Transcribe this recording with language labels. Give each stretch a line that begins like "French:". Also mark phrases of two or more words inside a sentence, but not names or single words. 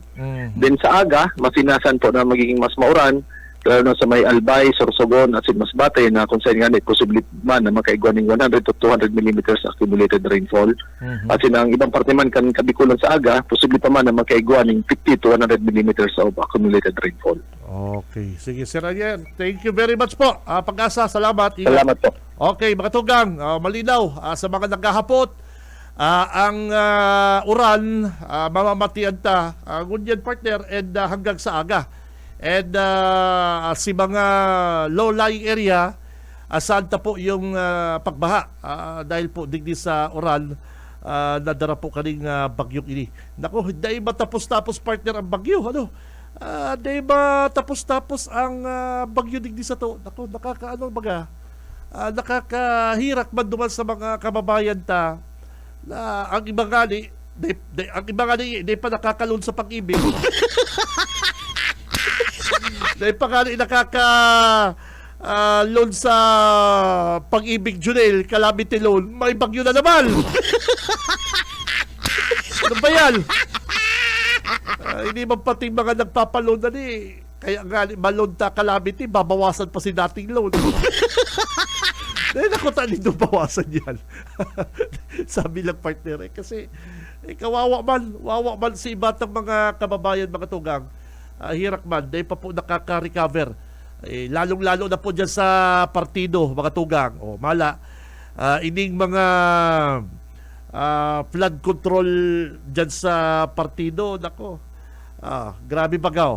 Bikol: Then sa aga, masinasan po na magiging mas mauran, lalo na sa may Albay, Sorsogon at Masbate na kung saan nga posible man na makaigwaning
English: 100 to 200 millimeters accumulated rainfall.
Bikol: At ang ibang parte man kan Kabikulan sa aga, posible pa man na makaigwaning
English: 50 to 100 millimeters of accumulated rainfall. Okay. Sige, Sir Ariel. Thank you very much po.
Filipino: Pag-asa, salamat. Ingat. Salamat po.
Bikol: Okay, mga tugang, malinaw sa mga naghahapot. Ang uran, mamamatian ta, ngunyan partner, and hanggang sa aga. And si mga
English: low-lying area,
Bikol: saan ta po yung pagbaha dahil po digdi sa oral nadara po kaning bagyong ini.
Filipino: Naku, hindi matapos-tapos partner ang bagyo. Ano? Hindi matapos-tapos ang bagyo digdi sa to. Naku, nakakahirak man duman sa mga kababayan ta na ang iba nga ni hindi pa nakakalun sa pag-ibig. Dahil pa nga loan sa pag-ibig Junel,
English: calamity loan,
Filipino: may bagyo na naman. Ano ba yan? Hindi man pati mga nagpapaloan na ni. Kaya nga, malon ta calamity, babawasan pa si dating loan. Dahil ako talino bawasan yan. Sabi lang partner kasi kawawa man si iba ng mga kababayan, mga tugang. Hirak man, dahil pa po nakaka-recover. Lalong-lalo na po dyan sa partido, mga tugang.
Bikol: Mala, ining mga flood control dyan sa partido, nako, grabe bagaw.